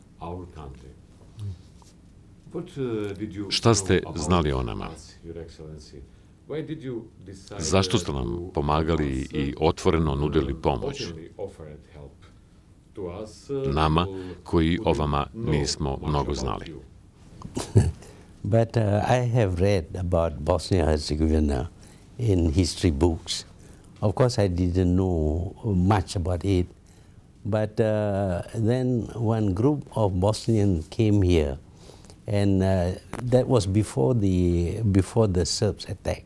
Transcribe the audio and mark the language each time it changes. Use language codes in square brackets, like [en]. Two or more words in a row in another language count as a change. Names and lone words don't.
[bs] Šta ste znali o nama? Zašto ste nam pomagali i otvoreno nudili pomoć? Nama, koji o vama nismo mnogo znali. [en] But I have read about Bosnia and Herzegovina in history books. Of course, I didn't know much about it. But then one group of Bosnians came here, and that was before the Serbs attack.